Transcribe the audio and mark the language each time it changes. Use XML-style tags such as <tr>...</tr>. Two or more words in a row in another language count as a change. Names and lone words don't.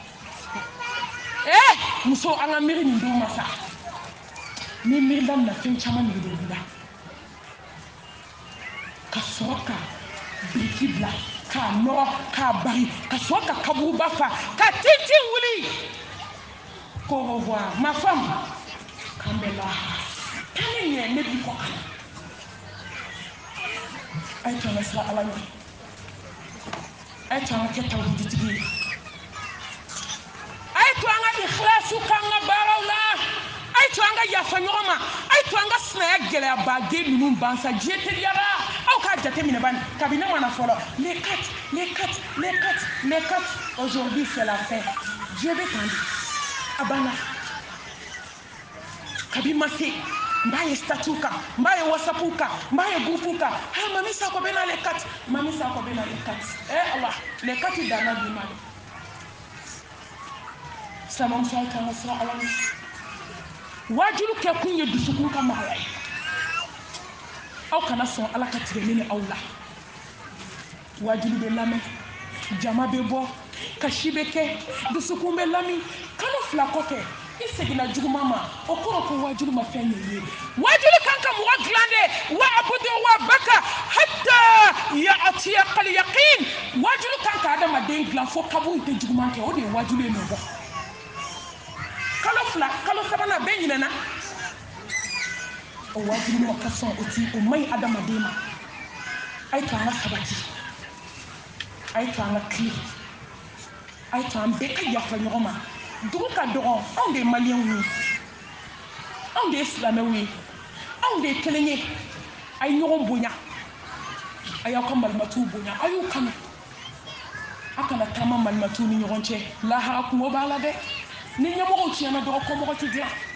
<bm>muso an ka miiri nin denw ma sa ni miiri daminɛ fɛn caman de bɛ la ka sɔrɔ ka biriki bila k'a nɔgɔ k'a bari ka sɔrɔ ka kaburuba fa ka tintin wuli</bm> <fr>au revoir ma femme</fr> <bm>k'an bɛ lahara kan ne ɲɛ ne b'i kɔ kana a ye to an ka sira ala ɲɛ a ye to an ka kɛ tawhiditigi ye a ye to an ka ikhlasu k'an ka baaraw la a ye to an ka yafa ɲɔgɔn ma a ye to an ka sinaya gɛlɛyabaden ninnu ban sa diɲɛ teliyara aw k'a jateminɛ bani kabini ne mana fɔlɔ</bm> <fr>les 4 aujourd'hui c'est la fin</fr> <bm>Dieu bɛ tan de a banna kabi ma se n b'a ye statut kan n b'a ye whatsapp kan n b'a ye groupe kan mami Sakɔ bɛ na les 4 mami Sakɔ bɛ na les 4 Allah les 4 danna bi ma de sinamuso aw t'an ka sira ala ɲɛ wajilu kɛ kun ye dusukun ka magaya ye aw kana sɔn ala ka tigɛ ne ni aw la wajilu bɛ lamɛn jama bɛ bɔ kasi bɛ kɛ dusukun bɛ lami kalo 2 kɔfɛ i seginna juguman ma o kɔrɔ ko wajilu ma fɛn ɲɛ ye wajilu kan ka mɔgɔ dilan de</bm> <ar>واعبد ربك حتى يأتيك اليقين</ar> <bm>wajilu kan ka adamaden dilan fo kaburu tɛ juguman kɛ o de ye wajilu ye nɔ bɔ kalo 2 kalo 3 bɛɛ ɲinɛna o wajilu ma ka sɔn o maɲi adamaden ma a ye to an ka sabati a ye to an ka tile a ye to an bɛɛ ka yafa ɲɔgɔn ma dugu ka dɔgɔ anw de ye maliyɛnw ye anw de ye silamɛw ye anw de ye kelen ye a ye ɲɔgɔn bonya a y'aw ka malimatuw bonya a y'u kanu a kana taama malimatuw ni ɲɔgɔn cɛ lahara kungo b'a la dɛ ni ɲɛmɔgɔw tiɲɛna dɔrɔn kɔmɔgɔ tɛ dilan</bm>